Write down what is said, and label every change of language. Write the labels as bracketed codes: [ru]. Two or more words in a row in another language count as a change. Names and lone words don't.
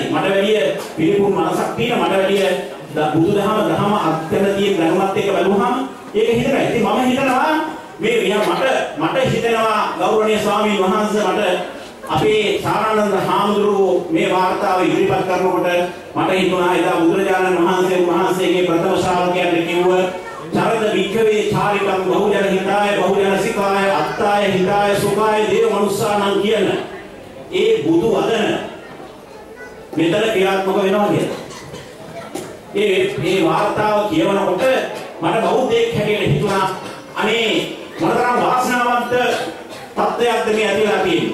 [si] මට වැඩිය පිළිපුන් මනසක් තියෙන මට වැඩිය බුදුදහම අත්‍යන්ත තියෙන දැනුමත් එක්ක බලුවාම ඒක හිතනවා. ඉතින් මම හිතනවා මේ මට හිතෙනවා ගෞරවනීය ස්වාමීන් වහන්සේ මට අපේ සාරානන්ද හාමුදුරුවෝ මේ වාර්තාව ඉදිරිපත් කරනකොට මට හිතුණා එදා බුදුරජාණන් වහන්සේගේ ප්‍රථම ශ්‍රාවකයන්ට කිව්ව [pi] චරද වික්ඛවේ චාරිකම් බහුජන හිතාය බහුජන සිකාය අත්තාය හිතාය සුඛාය දේව මනුස්සානම් [si] කියන ඒ බුදු වදන මෙතන ක්‍රියාත්මක වෙනවා කියලා. ඒ වාර්තාව කියවනකොට මට බෞද්ධයෙක් හැටියට හිතුණා අනේ මොනතරම් වාසනාවන්ත තත්ත්වයක්ද මේ ඇතිලා තියෙන්නේ.